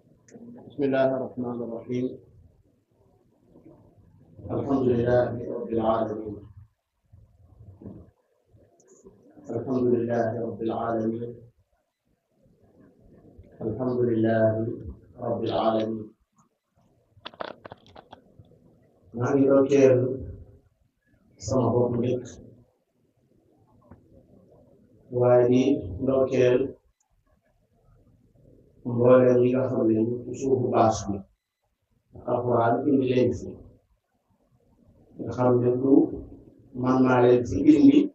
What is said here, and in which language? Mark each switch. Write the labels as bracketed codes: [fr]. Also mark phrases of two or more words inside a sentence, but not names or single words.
[ar] بسم الله الرحمن الرحيم. الحمد لله رب العالمين. الحمد لله رب العالمين. الحمد لله رب العالمين. [wo] maa ngi dokkeel sama bopp njëkk waaye di ndokkeel mbooleem ñi nga xam ne ñu ci suufu baas bi alxuraan indi leen fi nga xam ne du man maa leen fi indi